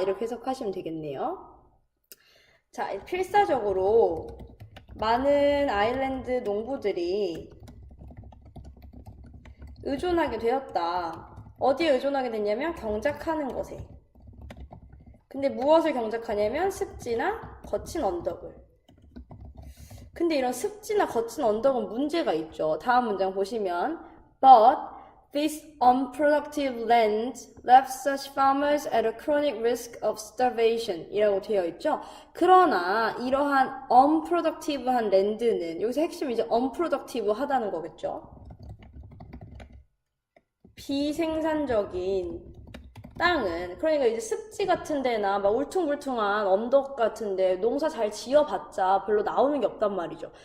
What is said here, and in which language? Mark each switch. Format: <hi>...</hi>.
<ko>이렇게 해석하시면 되겠네요. 자, 필사적으로 많은 아일랜드 농부들이 의존하게 되었다. 어디에 의존하게 됐냐면 경작하는 것에. 근데 무엇을 경작하냐면 습지나 거친 언덕을. 근데 이런 습지나 거친 언덕은 문제가 있죠. 다음 문장 보시면</ko> <en>But this unproductive land left such farmers at a chronic risk of starvation</en> <ko>이라고 되어 있죠. 그러나 이러한 unproductive한 랜드는 여기서 핵심이 이제 unproductive 하다는 거겠죠. 비생산적인 땅은 그러니까 이제 습지 같은 데나 막 울퉁불퉁한 언덕 같은 데 농사 잘 지어봤자 별로 나오는 게 없단 말이죠.</ko>